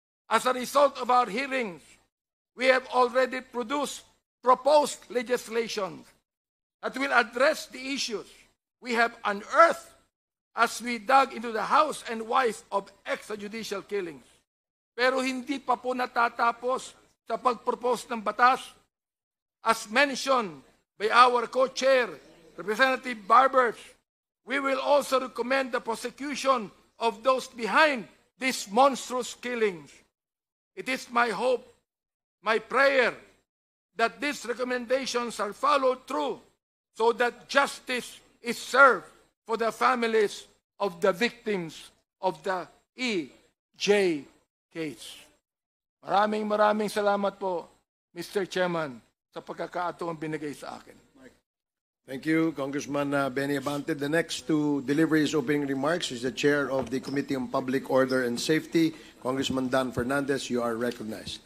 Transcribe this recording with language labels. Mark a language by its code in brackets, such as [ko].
[en] As a result of our hearings, we have already proposed legislation that will address the issues we have unearthed as we dug into the house and wife of extrajudicial killings. [tl] Pero hindi pa po natatapos sa pag-propose ng batas. [en] As mentioned by our co-chair, Representative Barbers, we will also recommend the prosecution of those behind these monstrous killings. It is my hope, my prayer, that these recommendations are followed through so that justice is served for the families of the victims of the EJ case. [tl] Maraming salamat po, Mr. Chairman, sa pagkakataong binigay sa akin. [en] Thank you, Congressman Benny Abante. The next to deliver his opening remarks is the Chair of the Committee on Public Order and Safety, Congressman Dan Fernandez. You are recognized.